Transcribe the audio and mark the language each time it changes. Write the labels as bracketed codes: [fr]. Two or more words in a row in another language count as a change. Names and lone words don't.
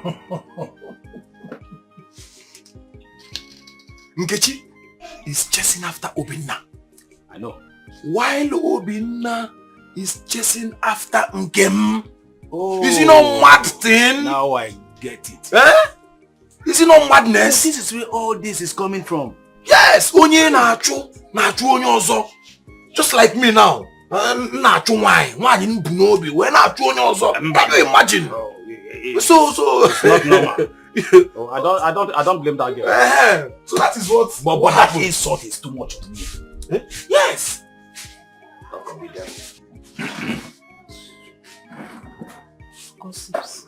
[en] Nkechi is chasing after Obinna. I know. While Obinna is chasing after Nkem. Oh. Is it not mad thing? Now I get it. Eh? Is it not madness? This is where all this is coming from. Yes, [ig] onye na-achụ onye ọzọ. [en] Just like me now. [ig] Na-achụ nwaanyị mbu n'obi wee na-achụ onye ọzọ. [en] Can you imagine? So it's not normal. Oh, I don't blame that girl. So that is what. But that insult is too much to me. Eh? Yes. Gossips.